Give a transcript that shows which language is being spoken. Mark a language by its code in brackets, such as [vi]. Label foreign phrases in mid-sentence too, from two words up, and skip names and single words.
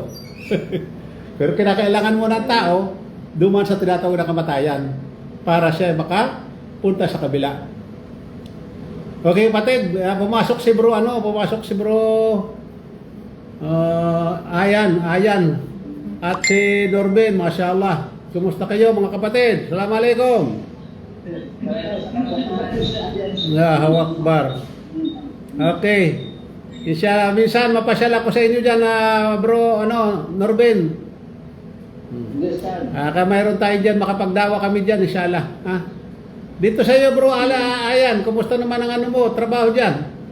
[tl] Pero kinakailangan mo ng tao, duman sa tinatawag na kamatayan para siya makapunta sa kabila. Okay, kapatid, pumasok si bro, Ayan. At si Norben, mashallah. Kumusta kayo mga kapatid? [ar] السلام عليكم. الله أكبر. [tl] Okay. Minsan mapasyal ako sa inyo dyan, bro, Norben. Mayroon tayo dyan, makapagdawa kami dyan, inshallah. Dito sa iyo, bro, Ayan, kumusta naman ang trabaho dyan?